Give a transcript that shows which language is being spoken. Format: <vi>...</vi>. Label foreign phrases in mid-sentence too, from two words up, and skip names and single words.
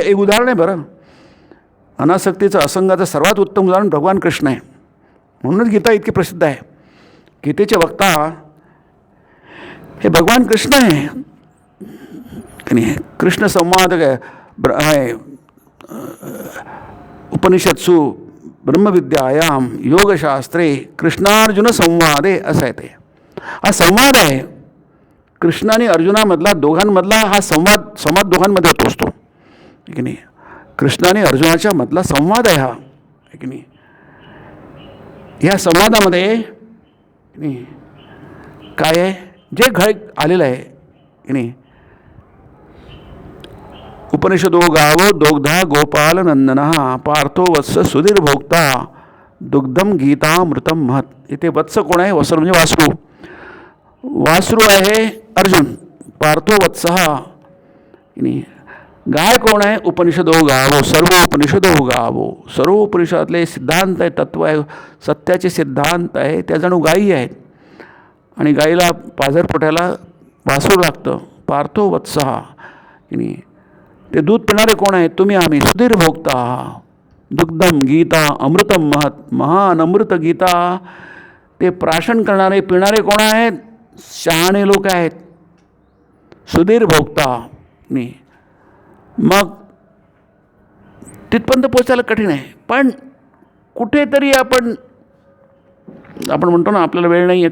<mr>एक उदाहरण आहे बरं. अनासक्तीचं असंगाचं सर्वात उत्तम उदाहरण भगवान कृष्ण आहे. म्हणूनच गीता इतकी प्रसिद्ध आहे. गीतेचे वक्ता हे भगवान कृष्ण आहे की नाही. कृष्ण संवाद आहे</mr> <sa>उपनिषत्सु ब्रह्मविद्यायाम योगशास्त्रे कृष्णार्जुन संवादे</sa> <mr>असं आहे. ते हा संवाद आहे कृष्ण आणि अर्जुनामधला, दोघांमधला हा संवाद दोघांमध्ये होत असतो की नाही. कृष्ण आणि अर्जुनाच्या मधला संवाद आहे हा की नाही. ह्या संवादामध्ये काय आहे, जे घड आलेलं आहे की नाही.</mr> <sa>उपनिषदो गावो दोग्धा गोपाल नंदना पार्थो वत्स सुधीर भोक्ता दुग्धम गीतामृतम महत.</sa> <mr>इथे वत्स कोण आहे? वत्स म्हणजे वासरू. वासरू आहे अर्जुन.</mr> <sa>पार्थो वत्सहा.</sa> <mr>गाय कोण आहे?</mr> <sa>उपनिषदो गावो. सर्व उपनिषदो गावो.</sa> <mr>सर्व उपनिषदातले सिद्धांत आहे, तत्व आहे, सत्याचे सिद्धांत आहे, त्या जणू गायी आहेत. आणि गाईला पाझरपोट्याला वासरू लागतं.</mr> <sa>पार्थो वत्सहा.</sa> <mr>ते दूध पिणारे कोण आहेत? तुम्ही आम्ही.</mr> <sa>सुधीर भोक्ता दुग्धम गीता अमृतम महत.</sa> <mr>महान अमृत गीता ते प्राशन करणारे पिणारे कोण आहेत? शहाणे लोक आहेत.</mr> <sa>सुधीर भोक्ता.</sa> <mr>मग तिथपर्यंत पोचायला कठीण आहे. पण कुठेतरी आपण म्हणतो ना आपल्याला वेळ नाही आहे.</mr>